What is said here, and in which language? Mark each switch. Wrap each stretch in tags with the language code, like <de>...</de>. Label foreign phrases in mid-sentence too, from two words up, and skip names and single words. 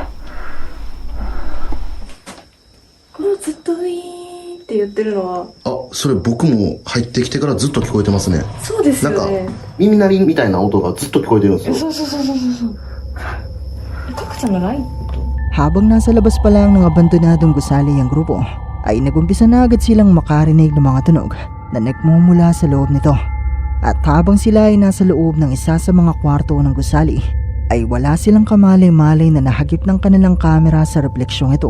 <ja>これをずっとウィーンって言ってるのはあ、それ僕も入ってきてからずっと聞こえてますね。そうですよね。耳鳴りみたいな音がずっと聞こえてるんですよ。そう。タクちゃんのライト</ja> <tl>Habang nasa labas pa lang ng abandonadong gusali ang grupo, ay nagumpisa na agad silang makarinig ng mga tunog na nagmumula sa loob nito. At habang sila ay nasa loob ng isa sa mga kwarto ng gusali, ay wala silang kamalay-malay na nahagip ng kanilang kamera sa refleksyong ito.</tl>